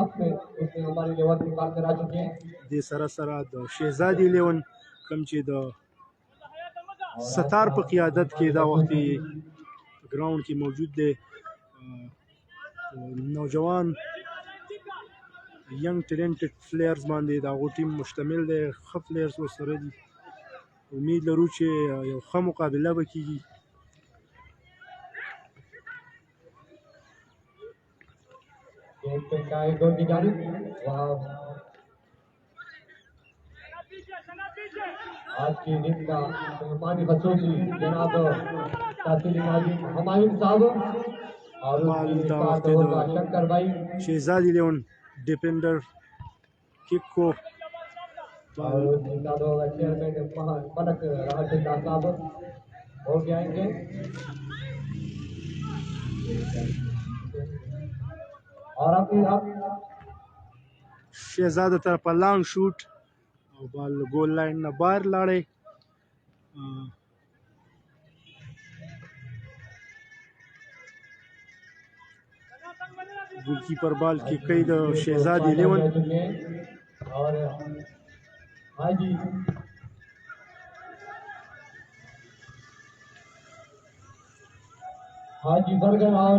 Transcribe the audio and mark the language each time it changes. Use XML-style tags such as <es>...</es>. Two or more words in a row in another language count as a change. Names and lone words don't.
<ps>د سره سره د شهزادي 11 کوم چې د ستار په قیادت کې دا وخت ګراوند کې موجود دی نوجوان</ps> <en>young talented players</en> <ps>باندې د هغو ټیم مشتمل دی ښه پلیئرز ورسره دي امید لرو چې یو ښه مقابله به کېږي</ps> <ur>آج کی دن کا مہمانی خصوصی جناب تحصیل ناظم ہمایوں صاحب اور شنکر بھائی شہزادی 11</ur> <en>defender kick</en> <ur>کو اور چیئرمین ملک راشد صاحب ہو جائیں گے اور اپنی</ur> <ps>शहजादा طرف</ps> <en>long shot</en> <ps>او بال</ps> <en>goal line</en> <ps>نه بهر لاړی</ps> <en>goalkeeper</en> <ps>بال کې کوي د شهزادي 11</ps> <ur>اور حاجی سرگم اور</ur>